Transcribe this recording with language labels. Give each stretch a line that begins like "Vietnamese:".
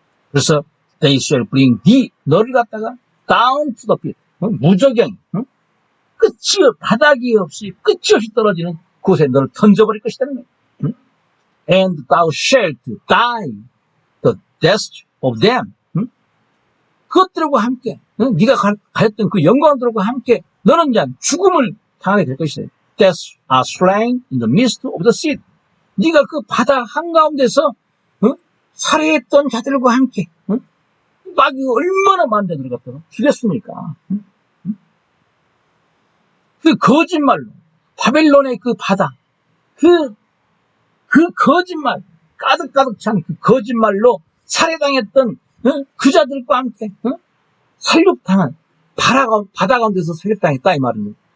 Korean: 그래서
English: they shall bring thee
Korean: 너를 갖다가
English: down to the pit
Korean: 무저경 바닥이 없이 끝이 없이 떨어지는 곳에 너를 던져버릴 것이라는 거예요.
English: And thou shalt die the death of them
Korean: 그것들과 함께 네가 가졌던 그 영광들과 함께 너는 이제 죽음을 당하게 될 것이다.
English: Death are slain in the midst of the sea.
Korean: 네가 그 바다 한가운데서 살해했던 자들과 함께 마귀가 얼마나 많은 자들을 갖다가 죽였습니까? 그 거짓말로 바벨론의 그 바다 그 거짓말 가득가득 찬 그 거짓말로 살해당했던 그 자들과 함께 살육당한 바다 가운데서 살육당했다 이 말입니다.